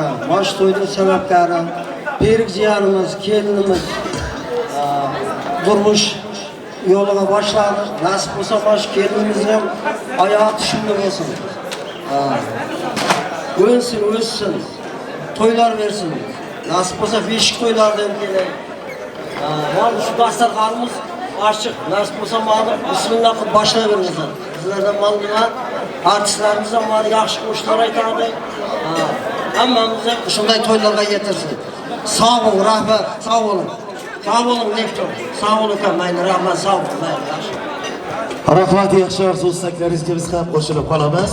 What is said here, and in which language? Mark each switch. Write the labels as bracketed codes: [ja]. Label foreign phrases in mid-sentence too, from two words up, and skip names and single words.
[uz] Bosh to'yning sababkari Perik jiyanimiz, kelinimiz turmush yo'liga boshladi. Nasib bo'lsa bosh kelinimizni ham oyog'i shunday bo'lsin. O'lsin, to'ylar bersin. Nasib bo'lsa beshik to'ylardan kelay. Mana shu dasturxonimiz [tr] açık, nasip olsa mağdur, [uz] bismillah qilib boshlayveramiz. Sizlardan ma'lumot, artistlarimizdan mana yaxshi qo'shiqlar aytadi. Hammamizni shunday to'ylarga yetirsin. Sog' bo'ling, rahmat, sog' bo'ling. Sog' bo'ling, Nektor. Sog' bo'ling, mayli, rahmat, sog' bo'ling, mayli, yaxshi. Rahmat, yaxshi orzu-istaklaringizga biz ham qo'shilib qolamiz.